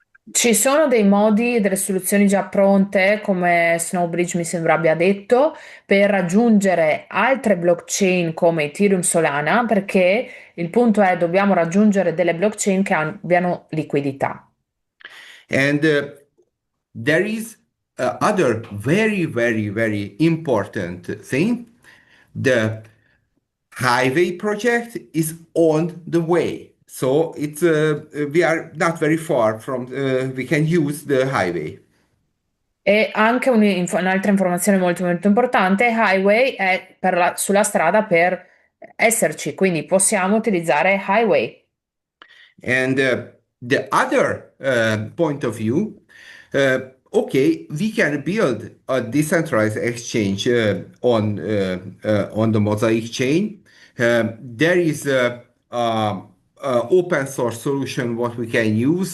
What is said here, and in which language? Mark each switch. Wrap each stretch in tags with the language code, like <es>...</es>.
<it>Ci sono dei modi e delle soluzioni già pronte, come Snowbridge mi sembra abbia detto, per raggiungere altre blockchain come Ethereum Solana, perché il punto è dobbiamo raggiungere delle blockchain che abbiano liquidità.</it> <en>And there is other very important thing. The highway project is on the way. So it's we are not very far from we can use the highway.</en> <it>E anche un'altra informazione molto importante, Highway è sulla strada per esserci, quindi possiamo utilizzare Highway.</it> <en>And the other point of view, okay, we can build a decentralized exchange on the Mosaic chain. There is a open source solution what we can use.</en>